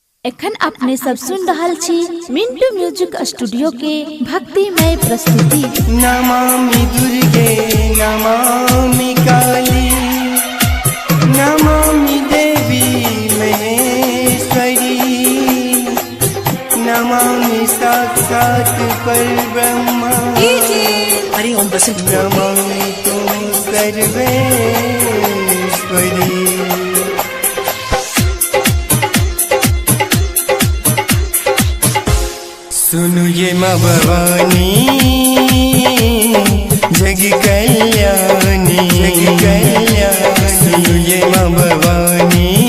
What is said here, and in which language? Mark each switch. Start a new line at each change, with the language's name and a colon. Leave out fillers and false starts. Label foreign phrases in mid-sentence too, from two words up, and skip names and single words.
Maithili: एखन अपने सब सुन रहल छी मिंटू म्यूजिक स्टूडियो के भक्तिमय प्रस्तुति।
Sanskrit: नमामि दुर्गे नमामि काली नमामि देवी महेश्वरी नमामि साक्षात् परब्रह्म नमामि तुम सर्वेश्वरी।
Maithili: सुनु ये माँ भवानी जग कल्याणी सुनु ये माँ भवानी